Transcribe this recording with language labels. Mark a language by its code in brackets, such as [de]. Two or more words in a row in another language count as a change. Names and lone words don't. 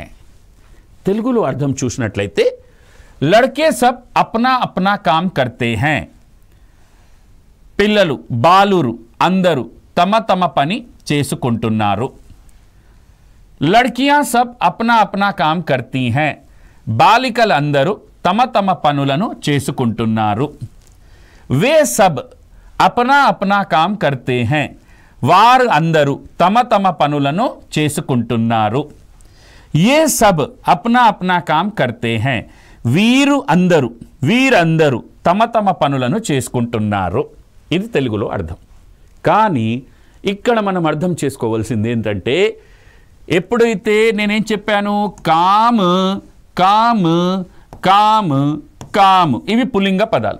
[te] తెలుగులో అర్థం చూసినట్లయితే [hi] लड़के सब अपना अपना काम करते हैं, [te] పిల్లలు బాలురు అందరూ తమ తమ పని చేసుకుంటున్నారు, [hi] लड़कियाँ सब अपना अपना काम करती हैं, [te] బాలికలందరూ తమ తమ పనులను చేసుకుంటున్నారు, [hi] वे सब अपना अपना काम करते हैं, [te] వారు అందరూ తమ తమ పనులను చేసుకుంటున్నారు, [hi] ये सब अपना अपना काम करते हैं, [te] వీరందరూ తమ తమ పనులను చేసుకుంటున్నారు. ఇది తెలుగులో అర్థం. కానీ ఇక్కడ మనం అర్థం చేసుకోవాల్సింది ఏంటంటే, ఎప్పుడైతే నేనేం చెప్పాను, [hi] काम काम काम काम [te] ఇవి పుల్లింగ పదాలు.